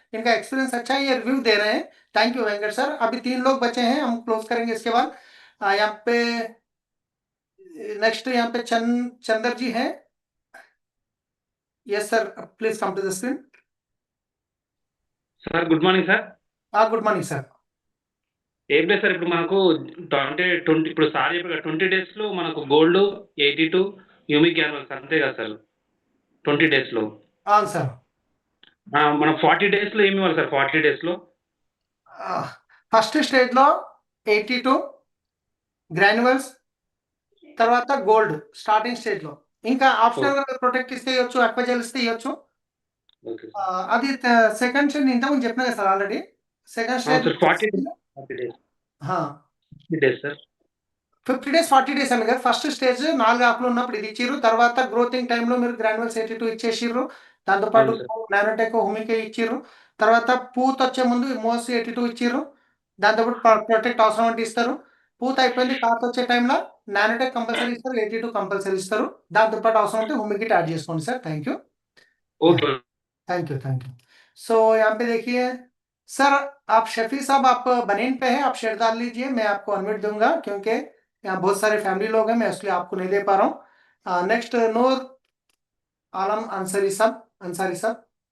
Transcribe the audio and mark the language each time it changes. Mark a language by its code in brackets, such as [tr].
[hi] इनका एक्सपीरियंस अच्छा है, ये रिव्यू दे रहे हैं। Thank you Venkat sir. अभी 3 लोग बचे हैं, हम क्लोज करेंगे इसके बाद। यहाँ पे नेक्स्ट यहाँ पे चंदर जी हैं। [en] Yes sir, please come to the screen. Sir good morning sir. Good morning sir. [te] ఏం లేదు సార్, ఇప్పుడు మనకు 20 ఇప్పుడు సార్ చెప్పారు 20 డేస్లో మనకు గోల్డ్ 82 హ్యూమిక్ గ్రాన్యూల్స్ అంతే కదా సార్ 20 డేస్లో. అవును సార్. మనం 40 డేస్లో ఏమి ఇవ్వాలి సార్? 40 డేస్లో ఫస్ట్ స్టేజ్లో 82 గ్రాన్యువల్స్, తర్వాత గోల్డ్ స్టార్టింగ్ స్టేజ్లో. ఇంకా ఆప్షనల్ ప్రొటెక్ట్ ఇస్తే ఇవ్వచ్చు, అక్వాజెల్ ఇస్తే ఇవ్వచ్చు. అది సెకండ్ స్టేజ్ ఇంతకుముందు చెప్పినా కదా sir already. Second stage 40 days 50 days sir. 50 days 40 days అని కదా. ఫస్ట్ స్టేజ్ 4 ఆకులు ఉన్నప్పుడు ఇది ఇచ్చిర్రు, తర్వాత గ్రోతింగ్ టైంలో మీరు గ్రాన్యువల్స్ 82 ఇచ్చేసిర్రు, దాంతోపాటు నానోటెక్ హ్యూమిక్ ఇచ్చిర్రు, తర్వాత పూత వచ్చే ముందు మోస్ 82 ఇచ్చిర్రు, దాంతోపాటు ప్రొటెక్ట్ అవసరం అంటే ఇస్తారు. పూత అయిపోయింది, కాత వచ్చే టైంలో నానోటెక్ కంపల్సరీ ఇస్తారు, 82 కంపల్సరీ ఇస్తారు, దాంతోపాట్ అవసరం ఉంటే హ్యూమిక్ యాడ్ చేసుకోండి sir. [en] Thank you. Okay thank you. [hi] सो यहाँ पे देखिए सर, आप शफी साहब आप बनीन पे हैं, आप शेयर डाल लीजिए, मैं आपको अनम्यूट दूंगा क्योंकि यहाँ बहुत सारे फैमिली लोग हैं, मैं इसलिए आपको नहीं दे पा रहा हूँ. नेक्स्ट नूर आलम अंसारी साहब.